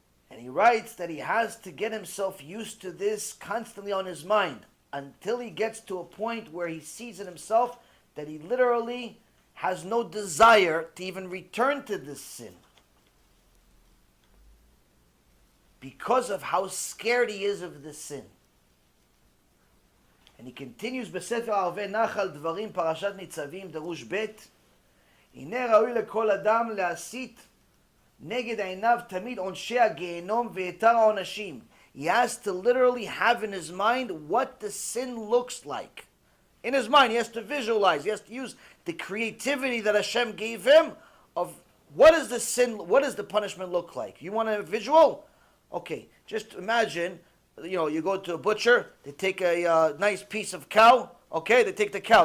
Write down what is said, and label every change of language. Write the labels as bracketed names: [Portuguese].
[English] And he writes that he has to get himself used to this constantly on his mind until he gets to a point where he sees in himself that he literally has no desire to even return to this sin, because of how scared he is of this sin. And he continues [Hebrew] בספר ערבי נחל דברים פרשת ניצבים דרוש ב' הנה ראוי לכל אדם להסית נגד עיניו תמיד עונשי הגיהנום ויתר העונשים. [English] He has to literally have in his mind what the sin looks like. In his mind, he has to visualize, he has to use the creativity that Hashem gave him of what is the sin, what does the punishment look like. You want a visual? Okay, just imagine, you go to a butcher, they take a nice piece of cow, okay, they take the cow.